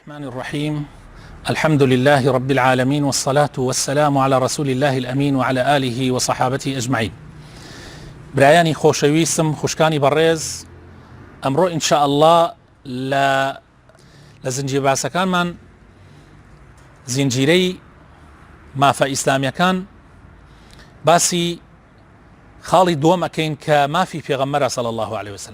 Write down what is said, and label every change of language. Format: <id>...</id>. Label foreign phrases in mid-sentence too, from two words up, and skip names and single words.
<ar>الرحمن الرحيم. الحمد لله رب العالمين، والصلاة والسلام على رسول الله الأمين وعلى آله وصحابته أجمعين.</ar> <ckb>برایانی خۆشەویستم، خوشکانی بەڕێز، ئەمڕۆ</ckb> <ar>ئینشاء الله</ar> <ckb>لە زنجیر باسەکانمان زنجیرەی مافە ئیسلامیەکان باسی خاڵی دووەم ئەکەین کە مافی پێغەمبەرە</ckb> <ar>صلی الله عليه وسلم.</ar>